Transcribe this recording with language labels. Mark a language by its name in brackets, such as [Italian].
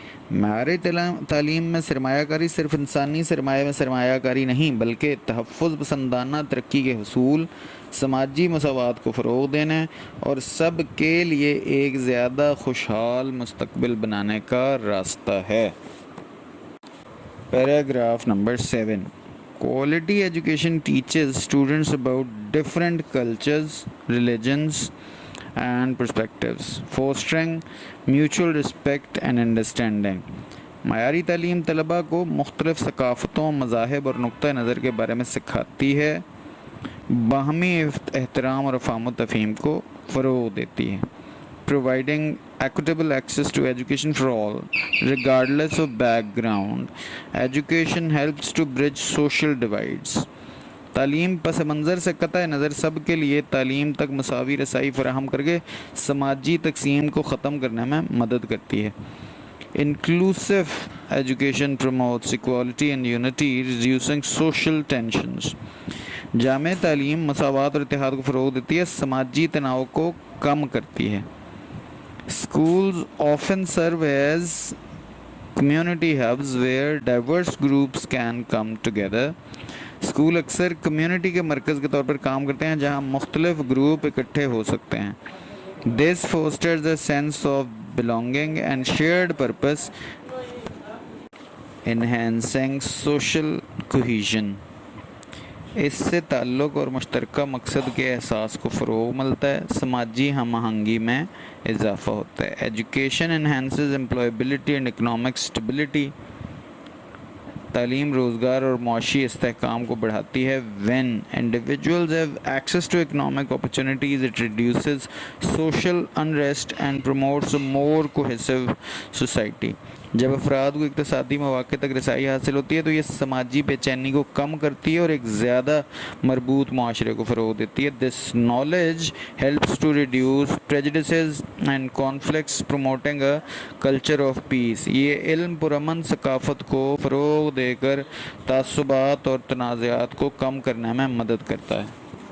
[Urdu] معیاری تعلیم میں سرمایہ کاری صرف انسانی سرمایہ میں سرمایہ کاری نہیں، بلکہ تحفظ پسندانہ ترقی کے حصول، سماجی مساوات کو فروغ دینے اور سب کے لیے ایک زیادہ خوشحال مستقبل بنانے کا راستہ ہے. Paragraph number 7. [English] Quality education teaches students about different cultures, religions and perspectives, fostering mutual respect and understanding. [Urdu] معیاری تعلیم طلباء کو مختلف ثقافتوں، مذاہب اور نقطہ نظر کے بارے میں سکھاتی ہے، باہمی احترام اور افہام و تفہیم کو فروغ دیتی ہے. [English] Providing equitable access to education for all, regardless of background. Education helps to bridge social divides. [Urdu] تعلیم پس منظر سے قطع نظر سب کے لیے تعلیم تک مساوی رسائی فراہم کر کے سماجی تقسیم کو ختم کرنے میں مدد کرتی ہے. [English] Inclusive education promotes equality and unity, reducing social tensions. [Urdu] جامع تعلیم مساوات اور اتحاد کو فروغ دیتی ہے، سماجی تناؤ کو کم کرتی ہے. [English] Schools often serve as community hubs where diverse groups can come together. [Urdu] School اکثر کمیونٹی کے مرکز کے طور پر کام کرتے ہیں جہاں مختلف گروپ اکٹھے ہو سکتے ہیں. [English] This fosters a sense of belonging and shared purpose, enhancing social cohesion. [Urdu] اس سے تعلق اور مشترکہ مقصد کے احساس کو فروغ ملتا ہے، سماجی ہم آہنگی میں اضافہ ہوتا ہے. [English] Education enhances employability and economic stability. [Urdu] تعلیم روزگار اور معاشی استحکام کو بڑھاتی ہے. [English] when individuals have access to economic opportunities it reduces social unrest and promotes a more cohesive society. [Urdu] جب افراد کو اقتصادی مواقع تک رسائی حاصل ہوتی ہے تو یہ سماجی بے چینی کو کم کرتی ہے اور ایک زیادہ مربوط معاشرے کو فروغ دیتی ہے. [English] This knowledge helps to reduce prejudices and conflicts promoting a culture of peace. [Urdu] یہ علم پرامن ثقافت کو فروغ دے کر تعصبات اور تنازعات کو کم کرنے میں مدد کرتا ہے.